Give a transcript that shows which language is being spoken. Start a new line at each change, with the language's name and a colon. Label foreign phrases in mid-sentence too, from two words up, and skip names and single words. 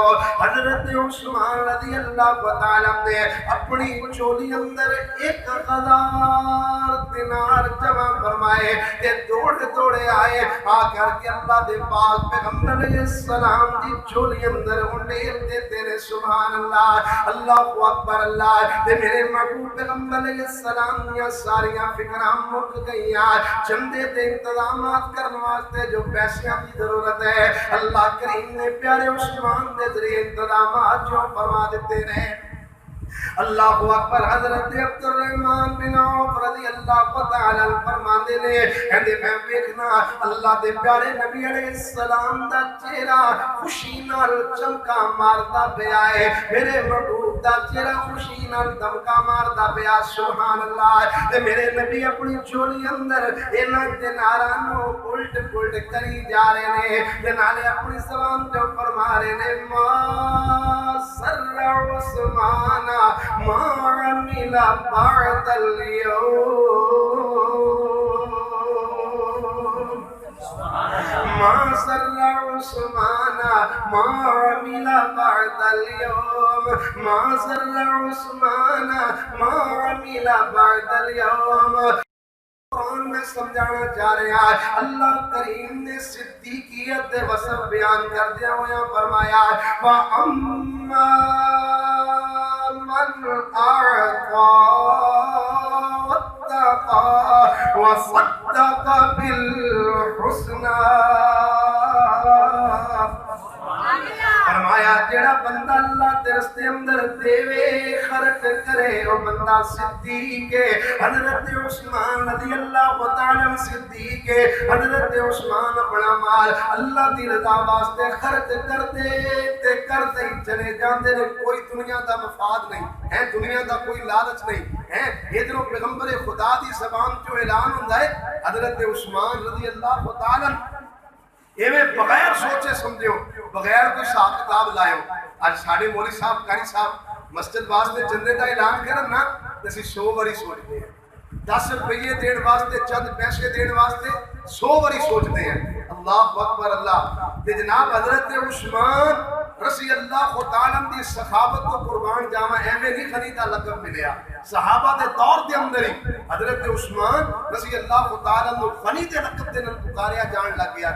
Punjabi: حضرت عثمان
Arabic: رضی اللہ تعالیٰ
Punjabi: نے اپنی چولی اندر ایک دینار جمع فرمائے تے دوڑے دوڑے آئے, آ کر کے اللہ دے پاک پیغمبر علیہ السلام دی چولی اندر انڈیل دیتے نے.
Arabic: سبحان اللہ, اللہ اکبر اللہ.
Punjabi: تے میرے محبوب پیغمبر علیہ السلام دیا ساریاں فکراں مک گئیاں. چندے تے انتظامات کرنے واسطے جو پیسے کی ضرورت ہے, اللہ کریم نے پیارے عثمان دے ذریعے انتظامات جو فرما دیتے رہے.
Arabic: اللہ اکبر.
Punjabi: حضرت عبد الرحمن بن عوف
Arabic: رضی اللہ تعالی عنہ
Punjabi: فرماندے نے, کہندے میں ویکھنا اللہ دے پیارے نبی علیہ السلام دا چہرہ خوشی نال چمکا ماردا پیا ہے, میرے محبوب دا چہرہ خوشی نال دمکا ماردا پیا.
Arabic: سبحان اللہ.
Punjabi: تے میرے نبی اپنی چولی اندر انہاں دیناراں نو الٹ پلٹ کری جا رہے نے, تے نالے اپنی زبان تے فرما رہے نے
Arabic: ما سر عثمان ما عمل بعد اليوم,
Punjabi: ما سر عثمان ما عمل بعد اليوم, ما سر عثمان ما عمل بعد اليوم.
Urdu: قرآن میں سمجھانا چاہ رہے ہیں,
Punjabi: اللہ کریم نے صدیقیت وصف بیان کر دیا ہوا فرمایا
Arabic: وَأَمَّا مَنْ أَعْطَى وَاتَّقَى وَصَدَّقَ بِالْحُسْنَى.
Punjabi: فرمایا جڑا بندہ اللہ کے راستے اندر دیوے خرچ کرے وہ بندہ صدیق ہے. حضرت عثمان
Arabic: رضی اللہ تعالی
Punjabi: صدیق ہے. حضرت عثمان اپنا مال اللہ دی رضا واسطے خرچ کرتے تے کرتے ہی چلے جاندے نے. کوئی دنیا دا مفاد نہیں ہے, دنیا دا کوئی لالچ نہیں ہے. ادھروں پیغمبر خدا دی زبان جو اعلان ہوندا ہے, حضرت عثمان
Arabic: رضی اللہ تعالی
Punjabi: ایویں بغیر سوچے سمجھو بغیر کوئی حساب کتاب لائے. اج ساڈے مولوی صاحب قاری صاحب مسجد واسطے چندے دا اعلان کرن نا تے اسی 100 واری سوچتے ہیں, 10 روپے دین واسطے چند پیسے دین واسطے 100 واری سوچتے ہیں.
Arabic: اللہ اکبر اللہ.
Punjabi: تے جناب حضرت عثمان
Arabic: رضی اللہ تعالی
Punjabi: دی سخاوت کو قربان جاواں, ایویں نہیں خریدا لقب ملیا. صحابہ دے دور دے اندر ہی حضرت عثمان
Arabic: رضی اللہ تعالی عنہ
Punjabi: غنی دے لقب دے نال پکاریا جان لگ گیا.